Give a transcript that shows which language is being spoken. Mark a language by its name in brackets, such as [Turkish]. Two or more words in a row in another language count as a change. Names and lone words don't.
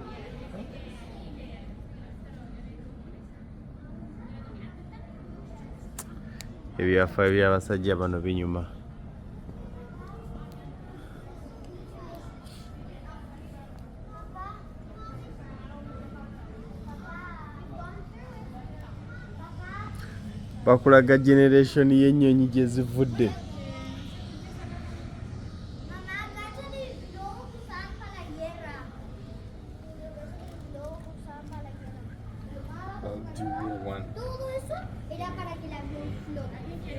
[Ganda] Ebyafaayo by'abasajja bano binyuma. Bakulaga generation y'ennyonyi gye zivudde. [Spanish] Todo eso era para que el avión flote.